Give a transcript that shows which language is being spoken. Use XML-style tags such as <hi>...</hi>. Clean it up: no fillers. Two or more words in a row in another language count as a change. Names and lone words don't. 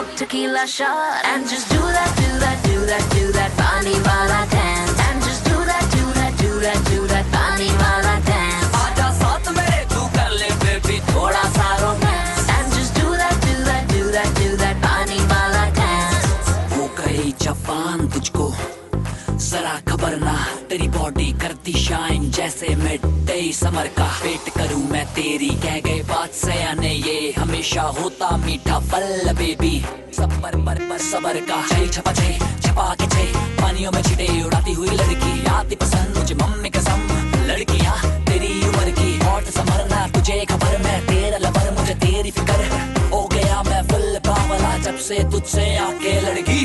<en>tequila shot and just do that, do that, do that, do that</en> <hi>पानी वाला</hi> <en>dance and just do that, do that, do that, do that</en> <hi>पानी वाला</hi> <en>dance</en> <hi>आजा साथ मेरे तू कर ले बेबी थोड़ा सा रोमांस</hi> <en>and just do that, do that, do that, do that</en> <hi>पानी वाला</hi> <en>dance</en> <hi>हो गई जवान तुझको जरा खबर ना तेरी बॉडी करती शाइन जैसे</hi> <en>mid day summer</en> <hi>का वेट करूं मैं तेरी कह गए बात से आने ये हमेशा होता मीठा फल बेबी सबर पर सबर का छई छपा छे छपा के छे पानियों में छिटे उड़ाती हुई लड़की आती पसंद मुझे मम्मी कसम लड़कियां तेरी उम्र की</hi> <en>hot summer</en> <hi>ना तुझे खबर मैं तेरा लवर मुझे तेरी फिक्र हो गया मैं फुल बावला जब से तुझसे आके लड़की</hi>